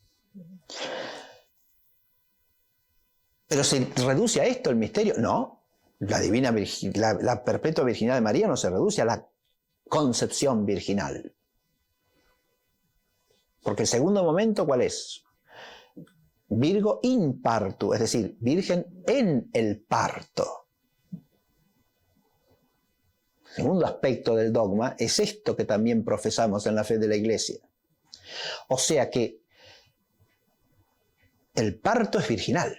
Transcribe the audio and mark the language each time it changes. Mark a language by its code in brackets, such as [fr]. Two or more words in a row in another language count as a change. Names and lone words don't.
[es] ¿Pero se reduce a esto el misterio? No. La perpetua virginidad de María no se reduce a la concepción virginal. Porque el segundo momento, ¿cuál es? [la] Virgo in partu, [es] es decir, virgen en el parto. El segundo aspecto del dogma es esto que también profesamos en la fe de la Iglesia. O sea que el parto es virginal.